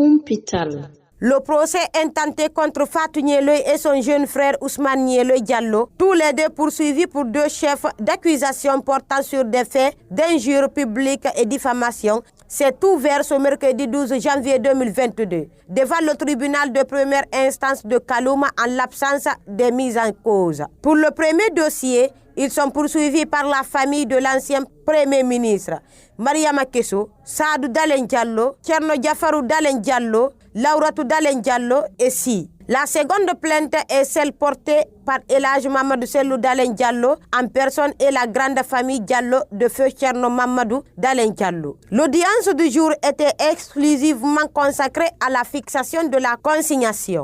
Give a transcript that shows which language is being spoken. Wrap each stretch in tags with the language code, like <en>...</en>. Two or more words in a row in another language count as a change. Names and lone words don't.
<fr>Le procès intenté contre Fatou Niéloy et son jeune frère Ousmane Niéloy Diallo, tous les deux poursuivis pour 2 chefs d'accusation portant sur des faits d'injure publique et diffamation, s'est ouvert ce mercredi 12 janvier 2022 devant le tribunal de première instance de Kalouma en l'absence des mises en cause. Pour le premier dossier, ils sont poursuivis par la famille de l'ancien Premier ministre Mariama Kesso, Sadou Dalen Diallo, Tcherno Diafarou Dalen Diallo, Lauratou Dalen Diallo et Si. La seconde plainte est celle portée par Elhadji Mamadou Sellou Dalen Diallo en personne et la grande famille Diallo de feu Tcherno Mamadou Dalen Diallo. L'audience du jour était exclusivement consacrée à la fixation de la consignation.</fr>